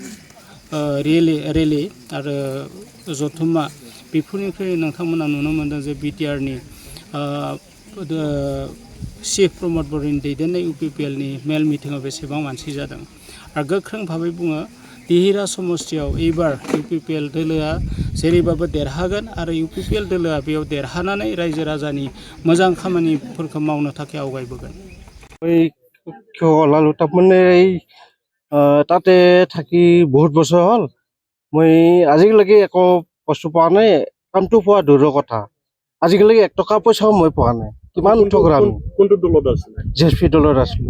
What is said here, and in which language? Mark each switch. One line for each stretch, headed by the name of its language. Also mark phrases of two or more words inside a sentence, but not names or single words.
Bodo: रेलि आरो जथुम्मा, बेफोरनिफ्राय नोंथांमोना नुनो मोनदों जे बिटिआरनि चिफ प्रमद बर'नि दैदेननाय इउपिपिएलनि मेल मिटिङाव बेसेबां मानसि जादों आरो गोख्रों भाबै बुङो दिहिरा समस्तियाव एबार इउपिपिएल दोलोआ जेरैबाबो देरहागोन आरो इउपिपिएल दोलोआ बेयाव देरहानानै रायजो राजानि मोजां खामानिफोरखौ मावनो थाखाय आवगायबोगोन।
Assamese: তাতে থাকি বহুত বছৰ হ'ল, মই আজিলৈকে একো বস্তু পোৱা নাই, কামটো পোৱা দূৰৰ কথা। আজিকালি 1 টকা পইচাও মই পোৱা নাই। কিমান ঠগৰা আমি কোনটো দলত আছিলে? জেএছপি দলত আছিলোঁ।